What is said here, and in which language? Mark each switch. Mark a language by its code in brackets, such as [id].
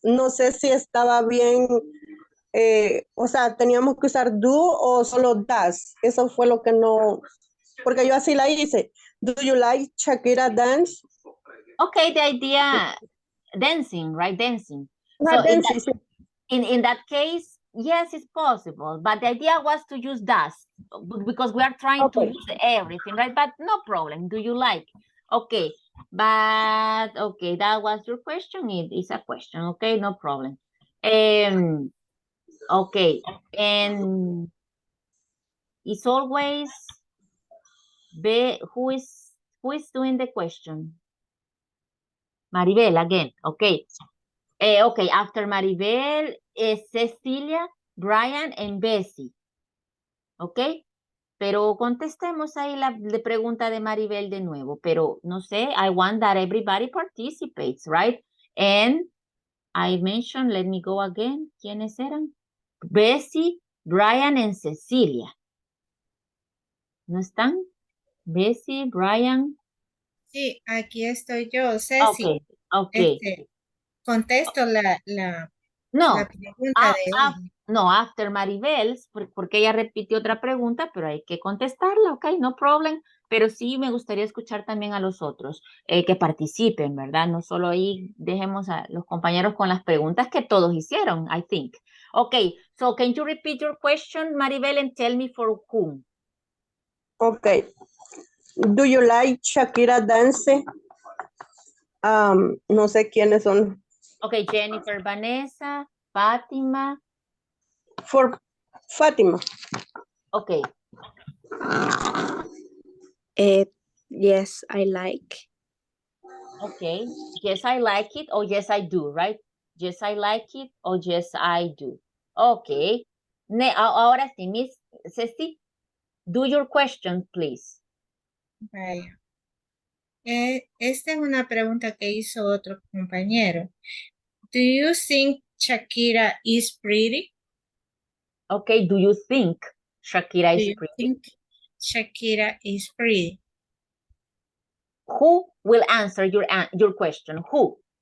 [es] No sé si estaba bien, o sea, teníamos que usar do o solo does. Eso fue lo que no, porque yo así la hice. [en] Do you like Shakira dance? Okay, the idea, dancing, right? Dancing. So in that case, yes, it's possible. But the idea was to use does because we are trying to use everything, right? But no problem. Do you like? Okay, but okay, that was your question. It is a question. Okay, no problem. Okay, and it's always who is doing the question? Maribel again. Okay. Okay, after Maribel, Cecilia, Brian, and Bessie. Okay. [es] Pero contestemos ahí la pregunta de Maribel de nuevo. Pero no sé, [en] I want that everybody participates, right? And I mentioned, let me go again. [es] ¿Quiénes eran? Bessie, Brian, and Cecilia. ¿No están? Bessie, Brian. Sí, aquí estoy yo, Ceci. [en] Okay. [es] Contesto la pregunta de hoy. No, [en] after Maribel, [es] porque ella repitió otra pregunta, pero hay que contestarla, [en] ok, no problem. [es] Pero sí me gustaría escuchar también a los otros que participen, ¿verdad? No solo ahí dejemos a los compañeros con las preguntas que todos hicieron, [en] I think. Okay, so can you repeat your question, Maribel, and tell me for whom? Okay. Do you like Shakira dance? [es] No sé quiénes son. [en] Okay, Jennifer, Vanessa, Fátima. For Fátima. Okay. Yes, I like. Okay. Yes, I like it or yes, I do, right? Yes, I like it or yes, I do. Okay. [es] Ahora sí, [en] Miss Ceci, do your question, please. [es] Vaya. Esta es una pregunta que hizo otro compañero. [en] Do you think Shakira is pretty? Okay, do you think Shakira is pretty? Think Shakira is pretty? Who will answer your question? Who?